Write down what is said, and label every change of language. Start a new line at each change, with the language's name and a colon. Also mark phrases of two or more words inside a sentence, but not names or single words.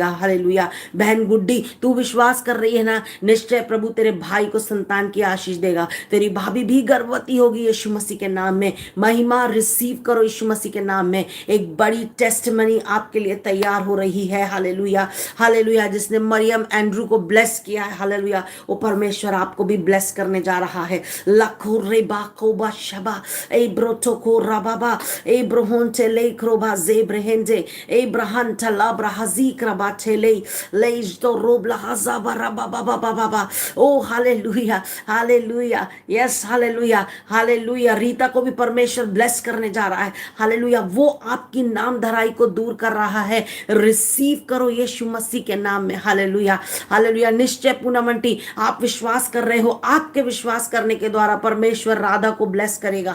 Hindi: हालेलुया, बहन गुड्डी, तू विश्वास कर रही है ना, निश्चय प्रभु तेरे भाई को संतान की आशीष देगा, तेरी भाभी भी गर्भवती होगी यीशु मसीह के नाम में। महिमा रिसीव करो यीशु मसीह के नाम में। एक बड़ी टेस्टमनी आपके लिए तैयार हो रही है। हालेलुया, हालेलुया, जिसने मरियम एंड्रू को ब्लेस किया है, हालेलुया, वो परमेश्वर आपको भी ब्लेस करने जा रहा है। लखो रे बाको बा शबा ए ब्रोतो को रबाबा ए ब्रोहोन चे ले likroba zebrehende Abraham talabra hazikra batele leijto robla hazaba rabababababa. Oh हालेलुया, हालेलुया, यस हालेलुया, हालेलुया। रीता को भी परमेश्वर ब्लेस करने जा रहा है। हालेलुया, वो आपकी नाम धराई को दूर कर रहा है। रिसीव करो यीशु मसीह के नाम में। हालेलुया, हालेलुया। निश्चय पूनमंटी आप विश्वास कर रहे हो, आपके विश्वास करने के द्वारा परमेश्वर राधा को ब्लेस करेगा।